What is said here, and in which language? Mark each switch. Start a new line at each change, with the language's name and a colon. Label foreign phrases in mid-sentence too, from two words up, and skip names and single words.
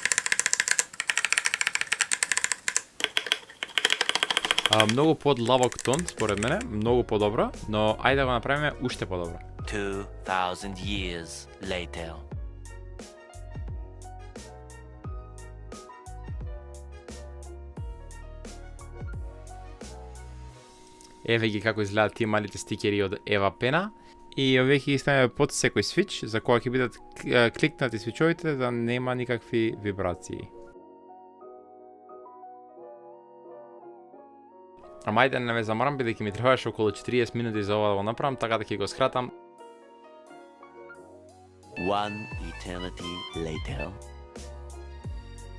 Macedonian: Многу подлавок тон, според мене, многу подобро, но ајде да го направиме уште подобро.
English: 2000 years later.
Macedonian: Еве ги како изгледаат тие малите стикери од EVA пена. И овие ќе ги ставиме под секој свич, за кога ќе бидат кликнати свичовите да нема никакви вибрации. Ама ајде не ме заморам, бидејќи ми требаше околу 40 минути за ова да го направам, така да ќе го скратам.
English: One eternity later.